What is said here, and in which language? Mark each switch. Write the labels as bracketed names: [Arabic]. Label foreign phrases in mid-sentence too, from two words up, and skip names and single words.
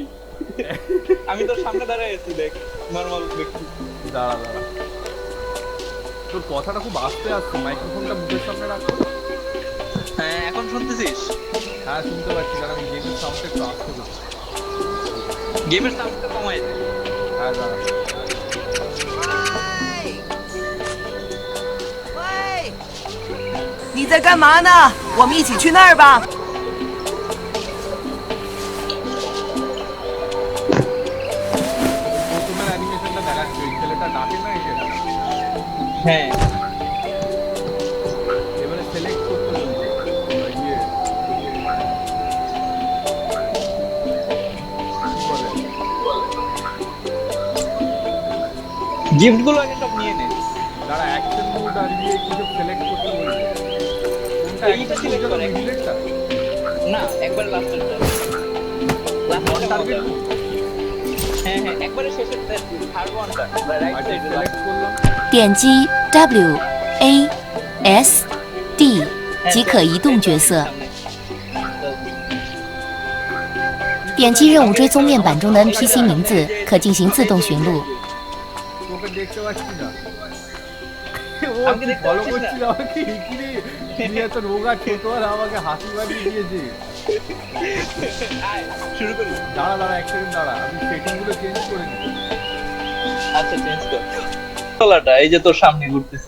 [Bangla] আমি তোর সামনে দাঁড়ায় আছি, দেখ নরমাল দেখছি। দাঁড়া তোর কথাটা খুব আস্তে আসছে, মাইক্রোফোনটা মুখের সামনে রাখো। হ্যাঁ এখন শুনতেছিস? হ্যাঁ শুনতে পাচ্ছি, কারণ আমি গেমের সাউন্ডটা একটু আস্তে করছি। গেমের সাউন্ডটা কমাই দে। হ্যাঁ দাঁড়া। [Chinese] 喂，你在干嘛呢？我们一起去那儿吧。 [Bangla] প্রথমের অ্যানিমেশনটা দেখাচ্ছি, ওই ছেলেটা ডাকে না এই যেটা। হ্যাঁ এবারে সিলেক্ট করতে বলছে ইয়ে কি বলে, গিফট গুলো আগে সব নিয়ে নে। যারা [English] action mode [Bangla] আর ইয়ে কিছু সিলেক্ট করতে বলছে। কোনটা এইটা অ্যাকশন select মোড করে। আর মিডলেটটা? না একবার লাস্টেরটা, লাস্টেরটা টার্গেট। হ্যাঁ হ্যাঁ একবারে শেষের [English] third one right [Bangla] আচ্ছা সাইডে। সিলেক্ট করলাম। [Chinese] 点击 W A S D 即可移动角色。点击任务追踪面板中的 NPC 名字，可进行自动寻路。 [Bangla] তোকে দেখতে পাচ্ছি না। ও আমাকে দেখতে ফলো পাচ্ছিস না? করছিল আমাকে, কি রে তুমি এত রোগা ছোট আর আমাকে হাসি বাড়িয়ে দিয়েছে। আয়, শুরু করি। দাঁড়া দাঁড়া এক সেকেন্ড দাঁড়া, আমি সেটিং গুলো চেঞ্জ করে নিই। আচ্ছা চেঞ্জ কর। তলাটা এই যে তোর সামনে ঘুরতেছি।